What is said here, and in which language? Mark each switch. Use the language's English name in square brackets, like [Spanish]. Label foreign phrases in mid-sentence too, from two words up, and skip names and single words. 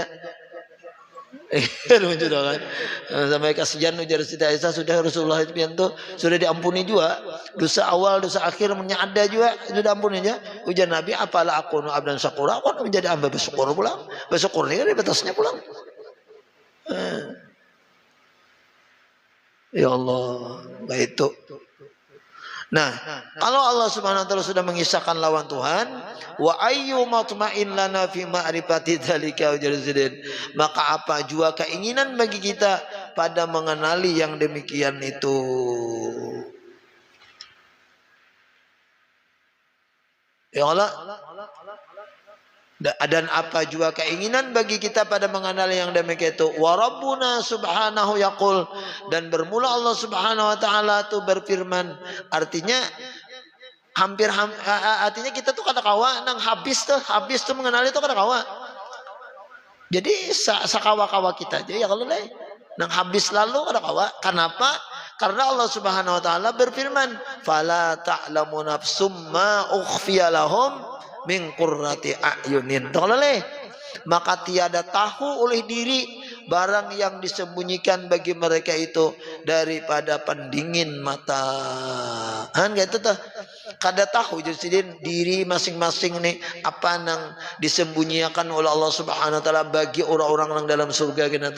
[Banjar] Mencontohkan sampai kasihan ujar Siti Aisyah sudah Rasulullah itu sudah diampuni juga dosa awal dosa akhir menyada juga sudah ampuni aja ujar Nabi apalah aku [Arabic] عبدا شكورا [Banjar] aku menjadi hamba bersyukur pulang bersyukur ini kan batasnya pulang. [Indonesian] Ya Allah, baik itu. [Banjar] Nah, kalau Allah [Arabic] سبحانه وتعالى [Banjar] sudah mengisahkan lawan Tuhan, [Arabic] وأي مطمع لنا في معرفة ذلك وجازدين. [Banjar] Maka apa jua keinginan bagi kita pada mengenali yang demikian itu. [Arabic] يا الله. [Indonesian] Dan apa juga keinginan bagi kita pada mengenal yang demikian itu. [Arabic] وربنا سبحانه يقول, [Banjar] dan bermula Allah [Arabic] سبحانه وتعالى [Banjar] itu berfirman, artinya artinya kita tuh kada kawa nang habis tuh mengenal itu kada kawa. Jadi sakawa-kawa kita aja ya kalau nang habis lalu kada kawa. [Indonesian] Kenapa? Karena Allah [Arabic] سبحانه وتعالى [Indonesian] berfirman, [Arabic] فلا تعلم نفس ما أخفي لهم من قرة أعين. [Indonesian] Maka tiada tahu oleh diri barang yang disembunyikan bagi mereka itu daripada pendingin mata. Kan gitu tuh. [Banjar] Kada tahu jadi diri masing-masing nih apa yang disembunyikan oleh Allah [Arabic] سبحانه وتعالى [Banjar] bagi orang-orang yang dalam surga gitu.